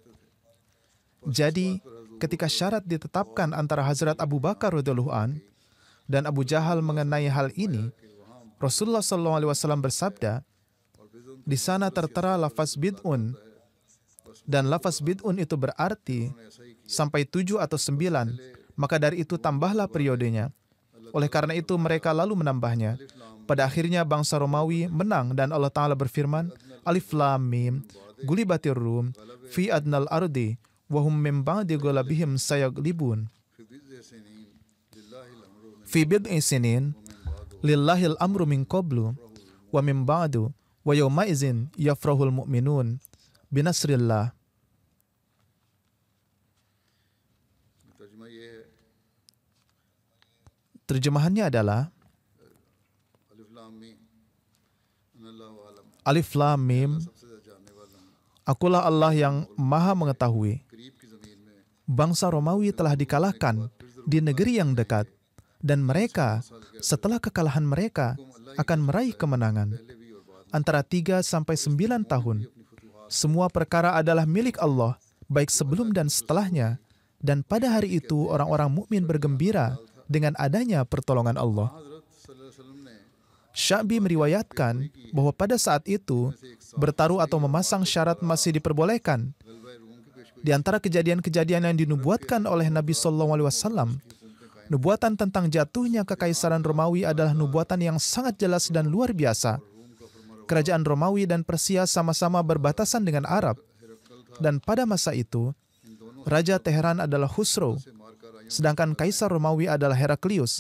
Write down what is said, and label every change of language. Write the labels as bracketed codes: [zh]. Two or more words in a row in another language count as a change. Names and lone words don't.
[id] Jadi, ketika syarat ditetapkan antara Hazrat Abu Bakar [ar] رضي الله عن [id] dan Abu Jahal mengenai hal ini, Rasulullah SAW bersabda, di sana tertera lafaz bid'un, dan lafaz bid'un itu berarti sampai 7 atau 9, maka dari itu tambahlah periodenya. Oleh karena itu mereka lalu menambahnya. Pada akhirnya bangsa Romawi menang dan Allah Ta'ala berfirman, [ar] الم غلبت الروم في أدنى الأرض وهم من بعد غلبهم سيغلبون. في بضع سنين لله في بضع سنين لله الأمر من بعد الأمر من قبل ومن بعد ويومئذ يفرح المؤمنون بنصر الله. [hi] तर्जुमा ये है [id] Terjemahannya adalah, [ar] الم الله أعلم الم, [hi] सबसे ज्यादा जानने वाला हूँ [id] Akulah Allah yang maha mengetahui. [hi] करीब की जमीन में [id] Bangsa Romawi telah dikalahkan di negeri yang dekat, dan mereka setelah kekalahan mereka akan meraih kemenangan. Antara 3 sampai 9 tahun, semua perkara adalah milik Allah, baik sebelum dan setelahnya, dan pada hari itu orang-orang mukmin bergembira dengan adanya pertolongan Allah. [hi] हजरत [ar] صلى الله عليه وسلم [hi] ने [id] Sya'bi meriwayatkan bahwa pada saat itu, bertaruh atau memasang syarat masih diperbolehkan. [hi] गलबा रूम की पेशगोई [id] Di antara kejadian-kejadian yang dinubuatkan oleh Nabi SAW, nubuatan tentang jatuhnya kekaisaran Romawi adalah nubuatan yang sangat jelas dan luar biasa. Kerajaan Romawi dan Persia sama-sama berbatasan dengan Arab, dan pada masa itu, Raja Teheran adalah Khusro, sedangkan Kaisar Romawi adalah Heraklius.